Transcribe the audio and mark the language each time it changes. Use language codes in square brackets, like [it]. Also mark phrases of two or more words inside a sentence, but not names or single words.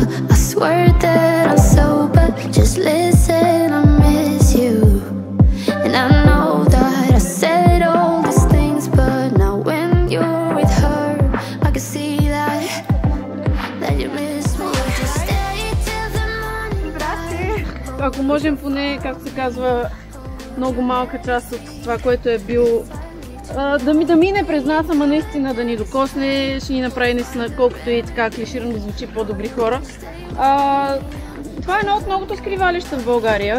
[en] I swear that I'm sober. Just listen, I miss you. And I know that I said all these things, but now when you're with her, I can see that you miss me. Just stay till the morning light. [bg] Ако можем поне, както се казва, много малка част от това, което е бил да мине през нас, ама наистина да ни докосне, ще ни направи наистина, колкото и така клиширано да звучи, по-добри хора. Това е едно от многото скривалища в България.